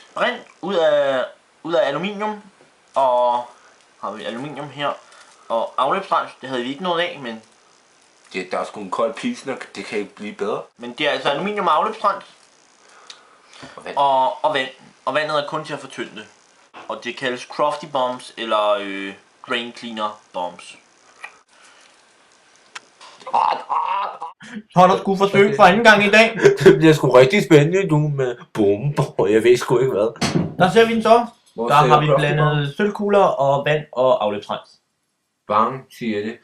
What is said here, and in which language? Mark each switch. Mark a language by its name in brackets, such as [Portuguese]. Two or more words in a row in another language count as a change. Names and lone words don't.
[Danish] brint ud af aluminium. Og har vi aluminium her. Og afløbsrens, det havde vi ikke noget af, men Der er sgu en kold pilsner, det kan ikke blive bedre. det er altså aluminium og afløbsrens. Og vand. Og vand. Og vandet er kun til at fortynde det. Og det kaldes [English] crofty bombs [Danish] eller [English] drain cleaner bombs. [Danish] Så er der sgu forsøg for anden gang i dag. Det bliver sgu rigtig spændende nu med bomber, jeg ved sgu ikke hvad. Der ser vi den så. Hvor Der ser har vi Crofty blandet sølvkugler og vand og afløbsrens. Bang, siger det.